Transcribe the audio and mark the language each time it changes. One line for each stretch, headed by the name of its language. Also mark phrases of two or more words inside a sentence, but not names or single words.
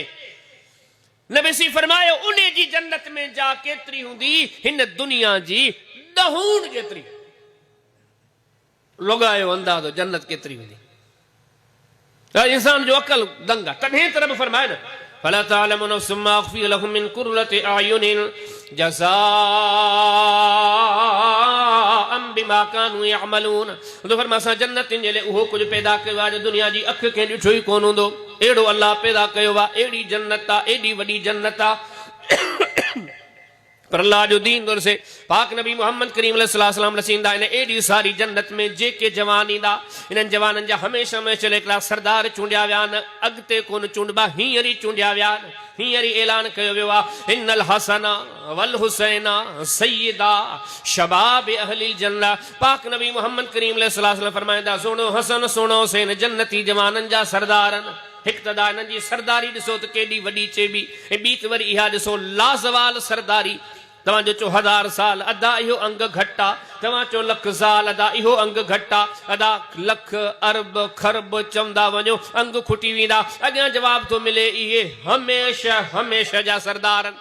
Sindhi: नबी सी फरमायो उन जी जन्नत में जा केतिरी हूंदी हिन दुनिया जी ॾहूण जेतिरी लॻायो अंदाज़ो जन्नत केतिरी हूंदी इंसान जो अकल दंग आहे तॾहिं त रब फरमाए न
Arabic: فلا تعلم نفس ما أخفي لهم من قرة أعين جزاء بما كانوا يعملون.
Sindhi: तो फरमाया असां जन्नतिन जे लाइ उहो कुझु पैदा कयो आहे जो दुनिया जी अख खे ॾिठो ई कोन हूंदो अहिड़ो अल्लाह पैदा कयो आहे एॾी जन्नत आहे एॾी वॾी जन्नत आहे पर अल्लाह जो दीन से पाक नबी मोहम्मद करीम अलैहिस्सलाम रसींदा इन एडी सारी जन्नत में जेके जवान ईंदा इन्हनि जवाननि जा हमेशा हिकिड़ा सरदार चूंडिया विया आहिनि अॻिते कोन चूंडबा हींअर ई चूंडिया विया आहिनि हींअर ई ऐलान कयो वियो आहे
Arabic: إن الحسن والحسين سيدا شباب أهل الجنة.
Sindhi: पाक नबी मोहम्मद करीम अलैहिस्सलाम फरमाईंदा सुनो हसन सुनो हुसैन जन्नती जवाननि जा सरदार आहिनि। हिकु त हिननि जी सरदारी ॾिसो त केॾी वॾी चइबी ऐं ॿी त वरी इहा ॾिसो लाज़वाल सरदारी तव्हांजो चओ 1000 साल अदा इहो अंग घटि आहे तव्हां चओ लख साल अदा इहो अंग घटि आहे अदा लख अरब खरब चवंदा वञो अंग खुटी वेंदा अॻियां जवाब थो मिले इहे हमेशह जा सरदार आहिनि।